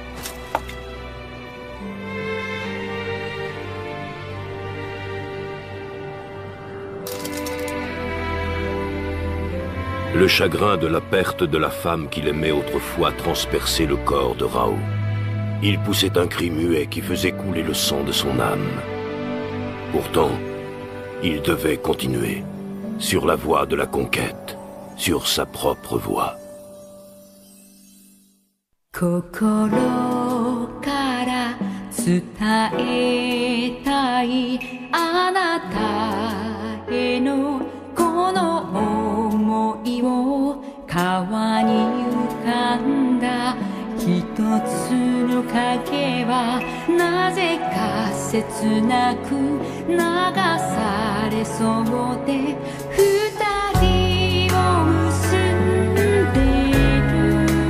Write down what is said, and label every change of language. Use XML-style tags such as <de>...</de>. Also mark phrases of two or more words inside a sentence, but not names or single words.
<fr>Le chagrin de la perte de la femme qu'il aimait autrefois transperçait le corps de Rao. Il poussait un cri muet qui faisait couler le sang de son âme. Pourtant, il devait continuer, sur la voie de la conquête, sur sa propre voie.</fr> <ja>心から伝えたいあなたへのこの想いを川に浮かんだ一つの影はなぜか切なく流されそうで二人を結んでる</ja>